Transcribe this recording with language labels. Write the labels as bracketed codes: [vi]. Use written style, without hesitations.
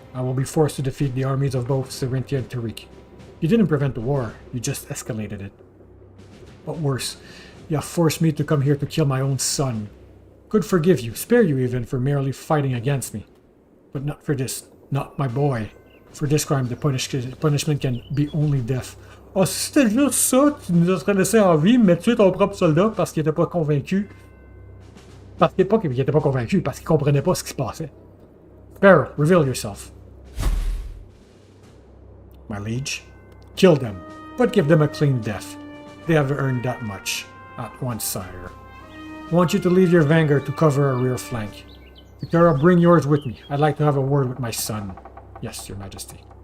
[en] I will be forced to defeat the armies of both Serenity and Tariq. You didn't prevent the war, you just escalated it. But worse, you have forced me to come here to kill my own son. Could forgive you, spare you even, for merely fighting against me. But not for this, not my boy. For this crime, the punishment can be only death. [fr] Oh, si c'était juste ça, tu nous aurais laissé en vie, mais tuer ton propre soldat parce qu'il était pas convaincu. Parce qu'il était pas convaincu, parce qu'il comprenait pas ce qui se passait. [en] Sparrow, reveal yourself. My liege, kill them, but give them a clean death. They have earned that much. At once, sire. I want you to leave your vanguard to cover our rear flank. Victoria, bring yours with me. I'd like to have a word with my son. Yes, Your Majesty.